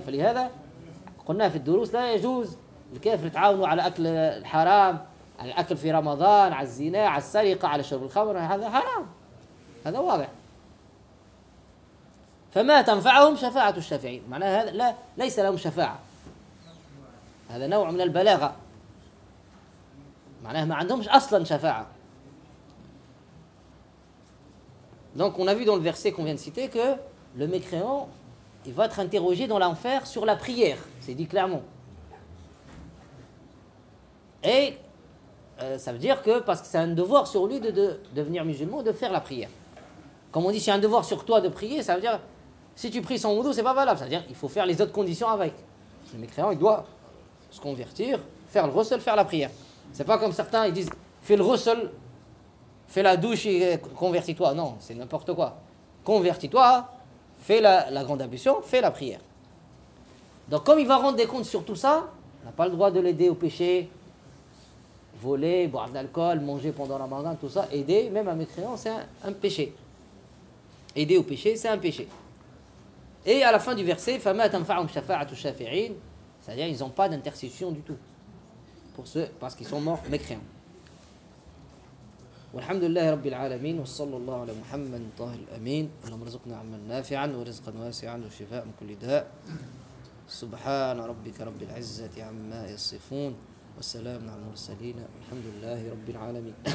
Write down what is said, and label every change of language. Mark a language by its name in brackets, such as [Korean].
[Arabic] فلهذا قلنا في الدروس لا يجوز الكافر تعاونوا على أكل الحرام، على الأكل في رمضان، على الزنا، على السرقة، على شرب الخمر، هذا حرام، هذا واضح. فما تنفعهم شفاعة الشافعين، معناها هذا لا، ليس لهم شفاعة، هذا نوع من البلاغة، معناها ما عندهمش أصلا شفاعة. [French] Donc on a vu dans le verset qu'on vient de citer que le mécréant, il va être interrogé dans l'enfer sur la prière. C'est dit clairement. Et ça veut dire que, parce que c'est un devoir sur lui de devenir musulman, de faire la prière. Comme on dit, c'est un devoir sur toi de prier, ça veut dire, si tu pries sans wudu, c'est pas valable. C'est-à-dire qu'il faut faire les autres conditions avec. Le mécréant, il doit se convertir, faire le ghusl, faire la prière. C'est pas comme certains, ils disent, fais le ghusl, fais la douche et convertis-toi. Non, c'est n'importe quoi. Convertis-toi, fais la grande ablution, fais la prière. Donc comme il va rendre des comptes sur tout ça, on n'a pas le droit de l'aider au péché, voler, boire de l'alcool, manger pendant la mandane, tout ça. Aider, même à mes créances, c'est un péché. Aider au péché, c'est un péché. Et à la fin du verset, « [Arabic] Famat anfa'um shafa'atu shafi'in [French] » C'est-à-dire qu'ils n'ont pas d'intercession du tout. Pour ceux, parce qu'ils sont morts, mes créances. [Arabic] والحمد لله رب العالمين وصلى الله على محمد طاهر الأمين اللهم رزقنا عملا نافعا ورزقا واسعا وشفاء من كل داء سبحان ربك رب العزة عما يصفون والسلام على المرسلين والحمد لله رب العالمين